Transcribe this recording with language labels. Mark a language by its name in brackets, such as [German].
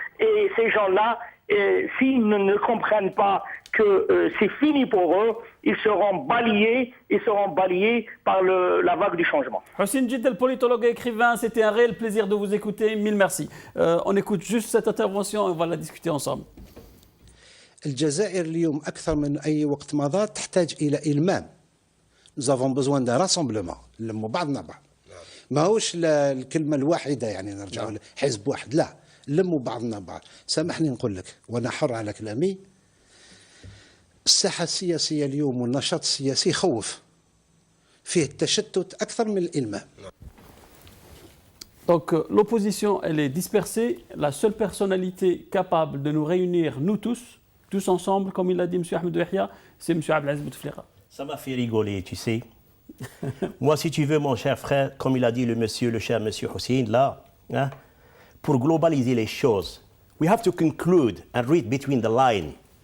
[French] Et ces gens-là, s'ils ne comprennent pas que c'est fini pour eux, ils seront balayés par la vague du changement. Hussein Djidel, politologue et écrivain, c'était un réel plaisir de vous écouter. Mille merci. On écoute juste cette intervention et on va la discuter ensemble. [Arabic] الجزائر اليوم أكثر من أي وقت مضى تحتاج إلى إلمام. [French] Nous avons besoin d'un rassemblement. [Arabic] نلموا بعضنا بعض. ما هوش الكلمة الواحدة يعني نرجعوا لحزب واحد، لا. نلموا بعضنا بعض. سامحني نقول لك وأنا حر على كلامي. الساحة السياسية اليوم والنشاط السياسي يخوف. فيه التشتت أكثر من الإلمام. [French] Donc l'opposition, elle est dispersée. La seule personnalité capable de nous réunir, nous tous ensemble, comme il l'a dit M. Ahmed Yahya, c'est M. Abdelaziz Bouteflika. Ça m'a fait rigoler, tu sais. Moi, si tu veux, mon cher frère, comme il a dit le cher monsieur Hussein, là, hein, pour globaliser les choses, [English] we have to conclude and read between the lines.